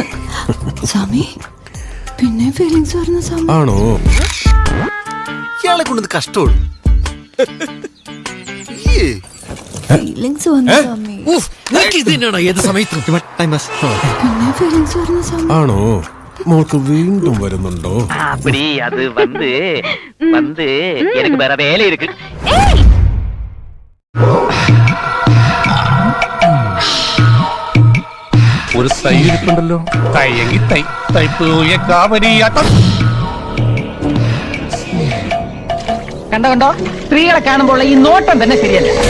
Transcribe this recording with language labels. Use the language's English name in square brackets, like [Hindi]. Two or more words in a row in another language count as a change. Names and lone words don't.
[Malayalam] സ്വാമി പിന്നെ ഫീലിങ്സ് വരുന്ന സ്വാമി. ആണോ? ഇയാളെ കൊണ്ടത് കഷ്ടമുള്ളൂ. ഫീലിങ്സ് വന്നു സ്വാമി. ഏത് സമയത്തും പിന്നെ ഫീലിങ്സ് വരുന്ന സ്വാമി. ആണോ? മോൾക്ക് വീണ്ടും വരുന്നുണ്ടോ? [Tamil] அப்படி அது வந்து எனக்கு வேற வேலை இருக்கு. [Malayalam] ഒരു ഒരു തൈ ഇരിപ്പുണ്ടല്ലോ. തൈയെങ്കി തൈ തൈപ്പൂയ കാവരിയാട്ടം. കണ്ടോ സ്ത്രീകളെ കാണുമ്പോൾ ഈ നോട്ടം തന്നെ ശരിയല്ല.